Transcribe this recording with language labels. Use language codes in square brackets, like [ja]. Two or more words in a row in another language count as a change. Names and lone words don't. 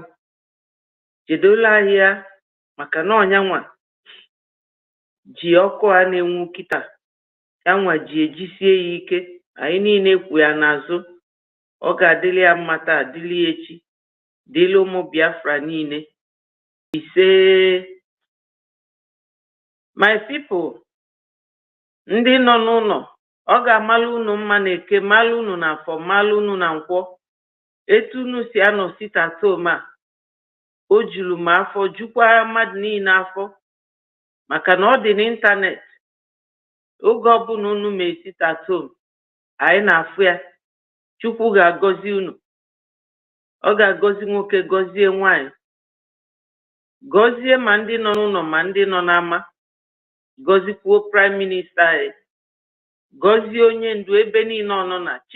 [ig] Chedola anyị ya maka na ọnyanwa ji ọkụ a na-enwu kịta yanwa ji ejisie ya ike. Anyị niile kwu ya n'azụ. Ọ ga-adịrị ya mma taa, dịrị ya echi, dịrị ụmụ Biafra niile. Ise. [en] My people, [ig] ndị nọ n'ụlọ, ọ ga-amalụ unu mma na Eke, malụ unu na Afọ, malụ unu na Nkwọ. Etu unu si anọ [en] sit at home [ig] a, o juru m afọ, jukwa mmadụ niile afọ, maka na ọ dị n'ịntanet. Oge ọbụla unu mee [en] sit at home, [ig] anyị na-afụ ya. Chukwu ga-agọzi unu. Ọ ga-agọzi nwoke, gọzie nwanyị, gọzie ma ndị nọ n'ụlọ ma ndị nọ n'ama, gọzikwuo prime minista anyị, gọzie onye ndu ebe niile ọ nọ na.